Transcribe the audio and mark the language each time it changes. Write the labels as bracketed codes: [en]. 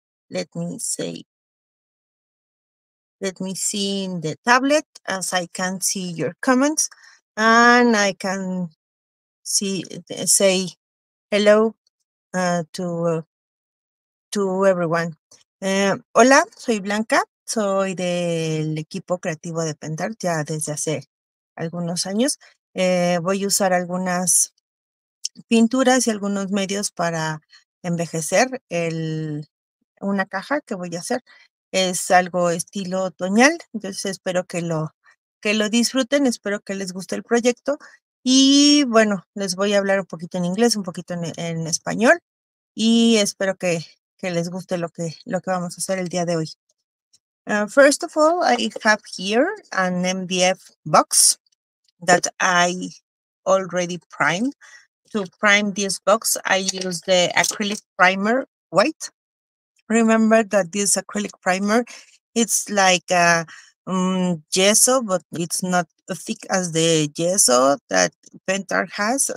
[en] Let me say, let me see in the tablet as I can see your comments, and I can see say hello to everyone. [es] Hola, soy Blanca, soy del equipo creativo de Pentart ya desde hace algunos años. Voy a usar algunas pinturas y algunos medios para envejecer una caja que voy a hacer. Es algo estilo otoñal, entonces espero que lo disfruten, espero que les guste el proyecto. Y bueno, les voy a hablar un poquito en inglés, un poquito en español y espero que les guste lo que vamos a hacer el día de hoy. [en] First of all, I have here an MDF box that I already primed. To prime this box, I use the acrylic primer white. Remember that this acrylic primer, it's like gesso, but it's not as thick as the gesso that Pentar has.